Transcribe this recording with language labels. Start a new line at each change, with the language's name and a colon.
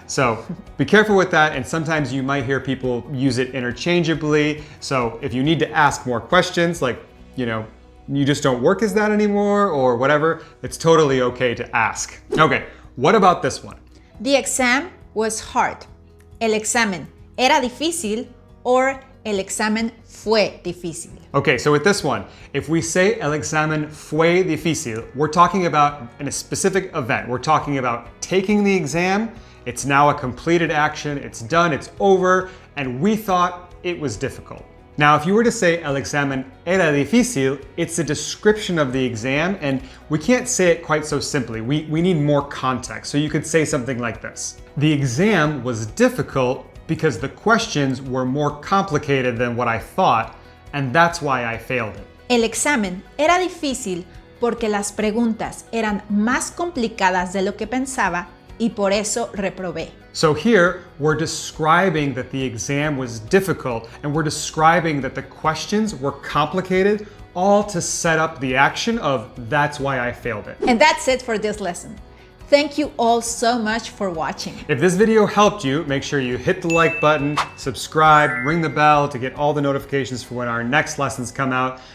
English: So be careful with that, and sometimes you might hear people use it interchangeably. So if you need to ask more questions, like, you just don't work as that anymore or whatever, it's totally okay to ask. Okay, what about this one? The exam was hard.
Spanish: El examen era difícil or el examen fue difícil.
English: Okay, so with this one, if we say
Spanish: el examen fue difícil,
English: we're talking about a specific event. We're talking about taking the exam. It's now a completed action. It's done, it's over, and we thought it was difficult. Now, if you were to say
Spanish: el examen era difícil,
English: it's a description of the exam, and we can't say it quite so simply. We need more context. So you could say something like this. The exam was difficult because the questions were more complicated than what I thought, and that's why I failed it.
Spanish: El examen era difícil porque las preguntas eran más complicadas de lo que pensaba y por eso reprobé.
English: So here, we're describing that the exam was difficult, and we're describing that the questions were complicated, all to set up the action of that's why I failed it. And that's it for this lesson. Thank you all so much for watching. If this video helped you, make sure you hit the like button, subscribe, ring the bell to get all the notifications for when our next lessons come out.